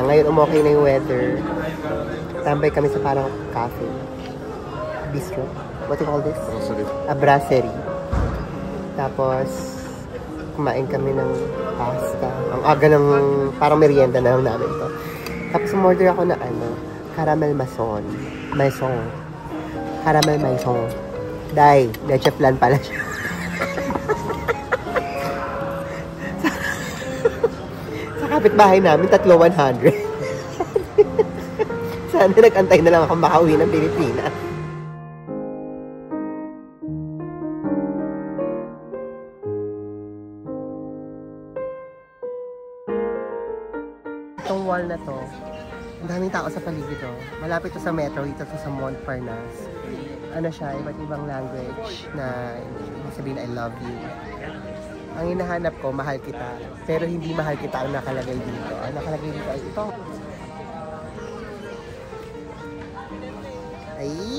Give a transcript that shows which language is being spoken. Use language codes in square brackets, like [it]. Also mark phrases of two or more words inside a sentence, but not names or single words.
[tl] Ngayon umokay na yung weather. Tambay kami sa parang cafe. [en] Bistro. What do you call this? Brasserie. A brasserie. [tl] Tapos, kumain kami ng pasta. Ang aga ng parang merienda na lang namin to. Tapos umorder ako na [fr] caramel maison. Caramel maison. [tl] Dai, leche flan pala siya. Sa kapitbahay namin, 100. Sana nag-antay na lang ako makauwi ng Pilipinas. Itong wall na to, ang daming tao sa paligid to. Malapit to sa metro, dito to sa Montparnasse. Ano siya, iba't ibang language na ibig sabihin [en] I love you. [tl] Ang hinahanap ko, mahal kita. Pero hindi mahal kita ang nakalagay dito. Ang nakalagay dito ay ito. Ay!